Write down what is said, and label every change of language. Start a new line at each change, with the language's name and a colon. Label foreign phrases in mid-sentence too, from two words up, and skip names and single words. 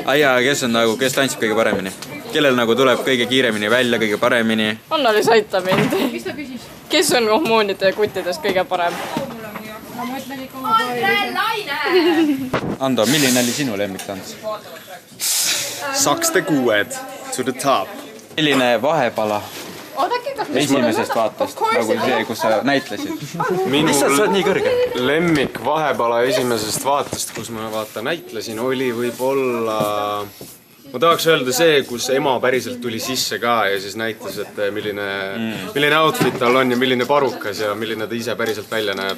Estonian: Aia, kes tantsib kõige paremini? Kellel nagu tuleb kõige kiiremini välja, kõige paremini? Anna-Liis aita mind. Kes on ohmoonide kuttidest kõige parem? Ando, milline oli sinu lemmiktants? Sakste kuued
English: to the top.
Estonian: Milline vahepala esimesest vaatast, nagu see, kus sa näitlesid? Mis sa oled nii kõrge? Lemmik vahepala esimesest vaatast, kus ma näitlesin, oli võib-olla... Ma tahaks öelda see, kus ema päriselt tuli sisse ka ja siis näitas, et milline outfit tal on ja milline parukas ja milline ta ise päriselt välja näeb.